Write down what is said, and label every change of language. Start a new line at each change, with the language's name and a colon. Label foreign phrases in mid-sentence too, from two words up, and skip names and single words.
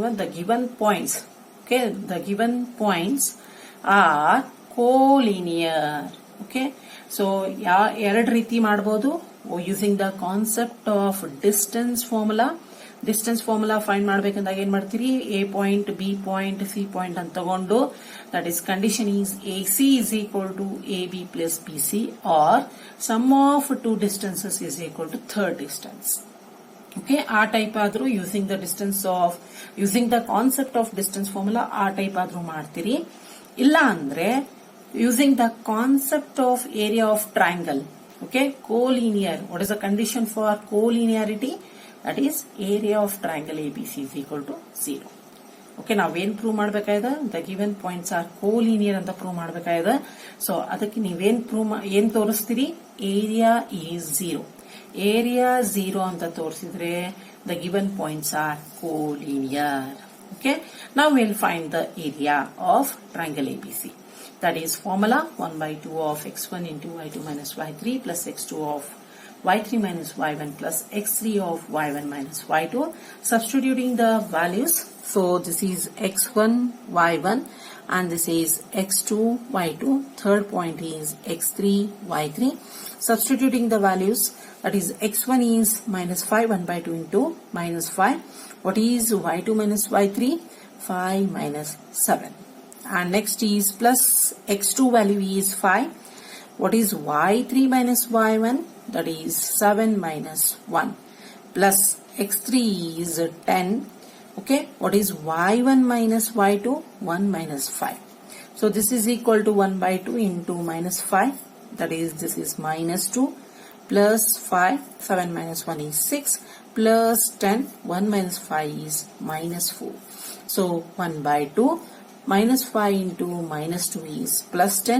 English: The given points, okay, the given points are collinear. Okay, so
Kannada: ಎರಡು ರೀತಿ ಮಾಡಬಹುದು
English: using the concept of distance formula. distance formula find
Kannada: ಮಾಡ್ಬೇಕಂದಾಗ ಏನ್ ಮಾಡ್ತೀರಿ,
English: A point, B point, C point
Kannada: ಅಂತ ತಗೊಂಡು
English: that is condition is AC is equal to AB plus BC or sum of two distances is equal to third distance. ಓಕೆ,
Kannada: ಆ ಟೈಪ್ ಆದ್ರೂ
English: using the concept of distance formula
Kannada: ಆ ಟೈಪ್ ಆದ್ರೂ ಮಾಡ್ತೀರಿ. ಇಲ್ಲ ಅಂದ್ರೆ
English: using the concept of area of triangle. ಓಕೆ, collinear. What is the condition for collinearity? That is area of triangle ABC is equal to 0. ಓಕೆ,
Kannada: ನಾವೇನ್ ಪ್ರೂವ್ ಮಾಡಬೇಕಾಗಿದೆ,
English: the given points are collinear
Kannada: ಅಂತ ಪ್ರೂವ್ ಮಾಡಬೇಕಾಗಿದೆ. ಸೊ ಅದಕ್ಕೆ ನೀವೇನ್ ಏನ್ ತೋರಿಸ್ತೀರಿ,
English: area is
Kannada: 0.
English: ಏರಿಯಾ 0
Kannada: ಅಂತ ತೋರಿಸಿದ್ರೆ
English: the given points are collinear. ಓಕೆ, ನಾವು will find the area of triangle ABC. That is formula 1 by 2 of x1 into y2 minus y3 plus x2 of y3 minus y1 plus x3 of y1 minus y2. Substituting the values. So this is x1, y1 and this is x2, y2. Third point is x3, y3. Substituting the values. That is x1 is minus 5 1 by 2 into minus 5. What is y2 minus y3? 5 minus 7. And next is plus x2 value is 5. What is y3 minus y1? That is 7 minus 1. Plus x3 is 10. Okay, what is y1 minus y2? 1 minus 5. So this is equal to 1 by 2 into minus 5. That is, this is minus 2 plus 5. 7 minus 1 is 6 plus 10. 1 minus 5 is minus 4. So 1 by 2. Minus 5 into minus 2 is plus 10.